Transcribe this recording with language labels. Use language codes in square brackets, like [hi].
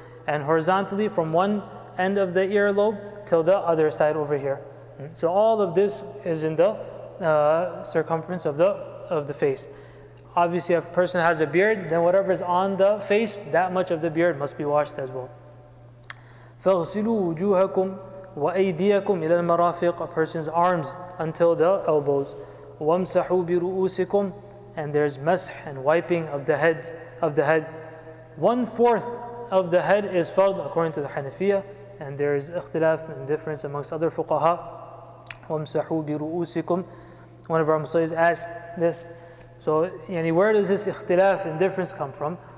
[en] And horizontally from one end of the earlobe till the other side over here. So all of this is in the circumference of the face. Obviously, if a person has a beard, then whatever is on the face, that much of the beard must be washed as well. [ar] فَاغْسِلُوا وُجُوهَكُمْ وَأَيْدِيَكُمْ إِلَى الْمَرَافِقِ, [en] a person's arms until the elbows. [ar] وَامْسَحُوا بِرُؤُوسِكُمْ, [en] and there's masih and wiping of the head. 1/4 of the head is fard according to the Hanafiya, and there is ikhtilaf and difference amongst other fuqaha. [ar] وَامْسَحُوا بِرُؤُوسِكُمْ. [en] One of our Muslims asked this. So, where does this ikhtilaf and difference come from?